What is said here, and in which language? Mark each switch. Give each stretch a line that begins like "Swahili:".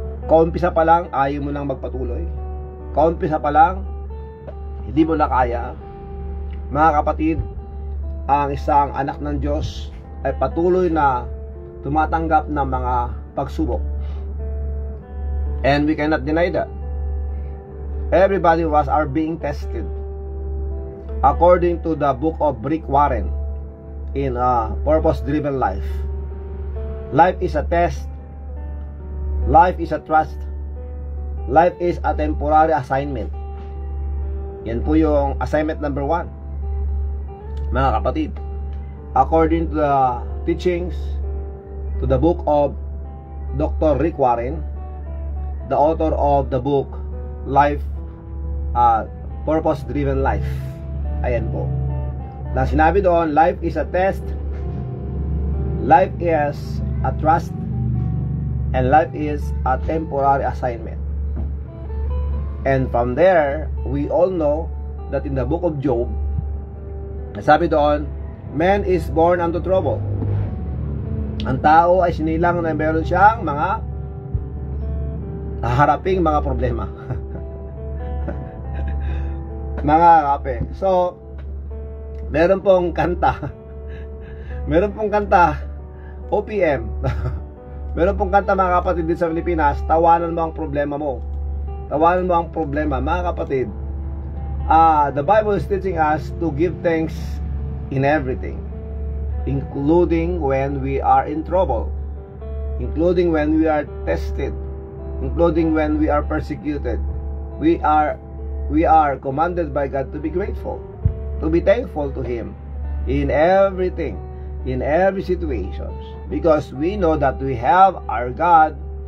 Filipino: Kaumpisa pa lang, ayaw mo nang magpatuloy? Kaumpisa pa lang, hindi mo na kaya? Mga kapatid, ang isang anak ng Diyos ay patuloy na tumatanggap ng mga pagsubok.
English: And we cannot deny that. Everybody was are being tested. According to the book of Rick Warren in Purpose-Driven Life. Life is a test. Life is a trust. Life is a temporary assignment.
Filipino: Yan po yung assignment number 1. Mga kapatid,
English: according to the teachings, to the book of Dr. Rick Warren, the author of the book Life, Purpose-Driven Life.
Filipino: Ayan po. Na sinabi doon,
English: life is a test, life is a trust, and life is a temporary assignment. And from there, we all know that in the book of Job,
Filipino: sabi doon,
English: man is born unto trouble.
Filipino: Ang tao ay sinilang na meron siyang mga haharaping mga problema. Mga kape. So, meron pong kanta. Meron pong kanta, OPM. Meron pong kanta mga kapatid din sa Pilipinas, tawanan mo ang problema mo. Tawanan mo ang problema. Mga kapatid,
English: the Bible is teaching us to give thanks in everything, including when we are in trouble, including when we are tested, including when we are persecuted. We are commanded by God to be grateful, to be thankful to Him in everything, in every situation, because we know that we have our God.